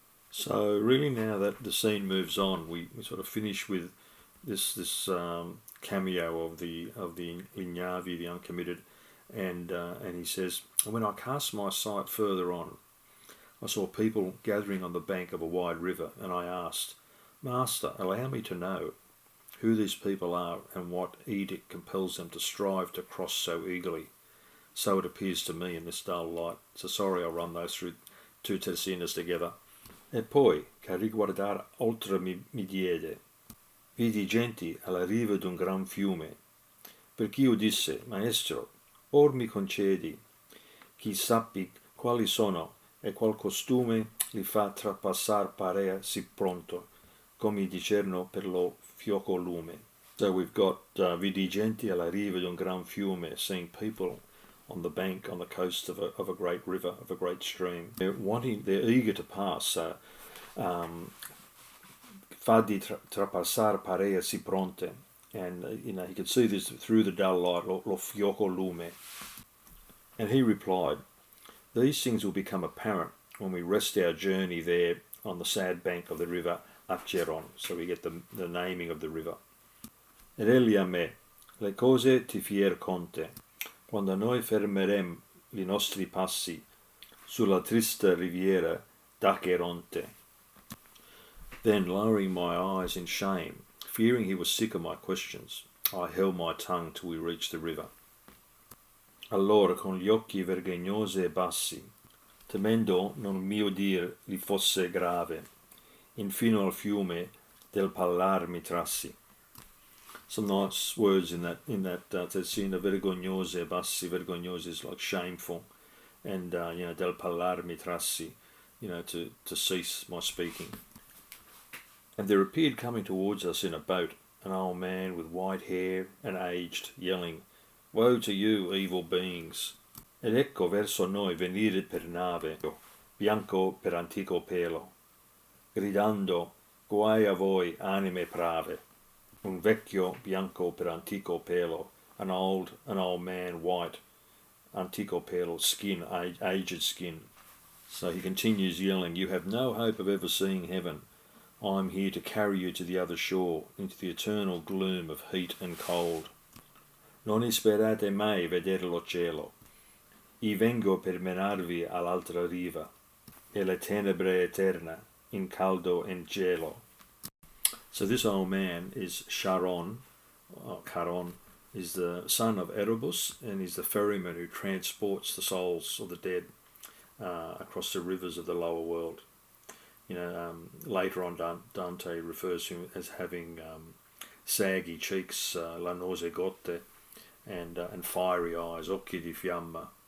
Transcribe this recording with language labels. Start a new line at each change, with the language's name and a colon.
English: So really now that the scene moves on, we sort of finish with this cameo of the Lignavi, the Uncommitted, and he says, when I cast my sight further on, I saw people gathering on the bank of a wide river, and I asked, Master, allow me to know who these people are and what edict compels them to strive to cross so eagerly. So it appears to me in this dull light. So sorry, I'll run those through two terzinas together.
Italian: E poi, che a riguardar oltre mi diede, vidi genti alla riva d'un gran fiume, perch'io disse, Maestro, or mi concedi, chi sappi quali sono e qual costume li fa trapassar parea si pronto, come dicerno per lo fioco lume.
English: So we've got
Italian: vidi genti alla riva d'un gran fiume,
English: seeing people on the bank, on the coast of a great river, of a great stream. They're eager to pass.
Italian: Fa di trapassar parea si pronte,
English: and he could see this through the dull light,
Italian: lo fioco lume.
English: And he replied, these things will become apparent when we rest our journey there on the sad bank of the river Acheron. So we get the naming of the river.
Italian: Ed egli a me, le cose ti fier conte, quando noi fermerem i nostri passi sulla trista riviera d'Acheronte.
English: Then, lowering my eyes in shame, fearing he was sick of my questions, I held my tongue till we reached the river.
Italian: Allora, con gli occhi vergognosi e bassi, temendo non mio dir li fosse grave, infino al fiume del parlar mi trassi.
English: Some nice words in that terzina,
Italian: vergognosi e bassi.
English: Vergognosi is like shameful, and
Italian: del parlar mi trassi,
English: to cease my speaking. And there appeared coming towards us in a boat an old man with white hair and aged, yelling, Woe to you, evil beings!
Italian: Ed ecco verso noi venire per nave, bianco per antico pelo, gridando, Guai a voi, anime prave! Un vecchio bianco per antico pelo,
English: an old man, white,
Italian: antico pelo,
English: skin, aged skin. So he continues yelling, You have no hope of ever seeing heaven. I am here to carry you to the other shore, into the eternal gloom of heat and cold.
Italian: Non sperate mai vedere lo cielo. I vengo per menarvi all'altra riva, e le tenebre eterna, in caldo en gelo.
English: So this old man is Charon, Charon, is the son of Erebus, and he's the ferryman who transports the souls of the dead across the rivers of the lower world. Later on Dante refers to him as having saggy cheeks,
Italian: lanose gotte,
English: and fiery eyes,
Italian: occhi di fiamma.